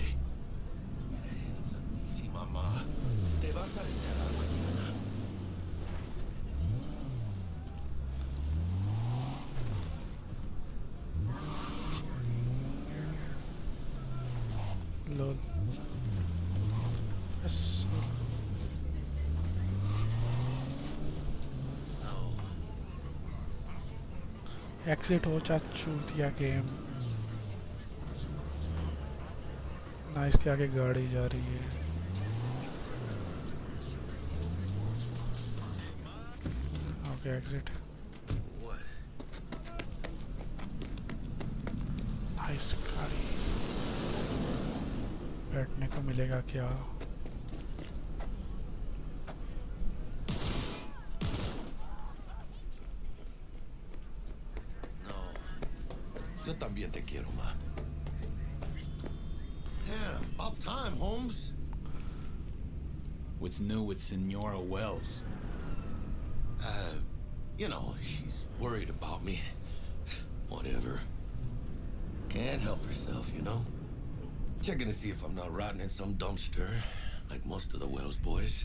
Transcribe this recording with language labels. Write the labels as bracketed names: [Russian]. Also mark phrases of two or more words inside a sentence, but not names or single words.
[Spanish] Santísima mamá, te vas a enterar mañana. [English] lol yes. [Hindi] एग्जिट हो चूतिया गेम ना इसके आगे गाड़ी जा रही है [English] okay exit nice [Hindi] गाड़ी बैठने को मिलेगा क्या [Spanish] Yo también te quiero, ma. [English] Yeah, about time, Holmes. What's new with Senora Wells? You know, she's worried about me. Whatever. Can't help herself, you know? Checking to see if I'm not rotting in some dumpster, like most of the Wells boys.